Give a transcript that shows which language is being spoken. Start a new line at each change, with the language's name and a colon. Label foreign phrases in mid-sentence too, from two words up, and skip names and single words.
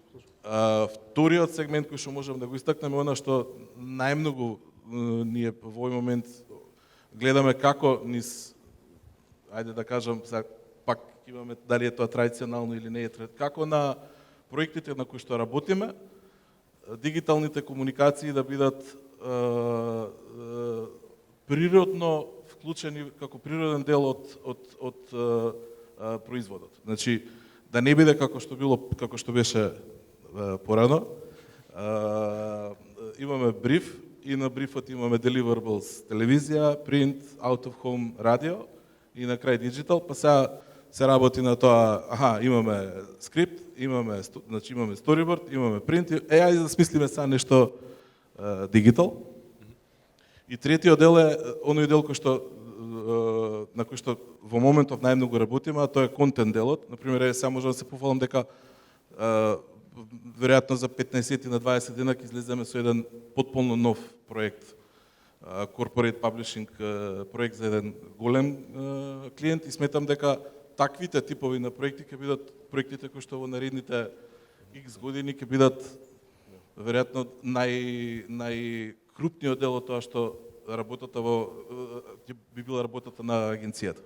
Macedonian: Вториот сегмент кој што можам да го истакнеме е она што најмногу ние во овој момент гледаме како низ, ајде да кажам, пак имаме дали е тоа традиционално или не е, како на проектите на кои што работиме, дигиталните комуникации да бидат природно вклучени како природен дел од производот. Значи, да не биде како што беше порано. Имаме бриф и на брифот имаме deliverables телевизија,
English: print, out of home
Macedonian: радио и на крај digital, па сега се работи на тоа, имаме скрипт, имаме storyboard, имаме print, ајде да смислиме сега нешто digital. И третиот дел е оној дел на кој што во моментов најмногу работиме, а тоа е контент делот. Например, сега можам да се пофалам дека веројатно за 15 на 20 дена ќе излеземе со еден потполно нов проект,
English: corporate publishing
Macedonian: проект за еден голем клиент и сметам дека таквите типови на проекти ќе бидат проектите кои што во наредните X години ќе бидат веројатно најкрупниот дел од тоа што би била работата на агенцијата.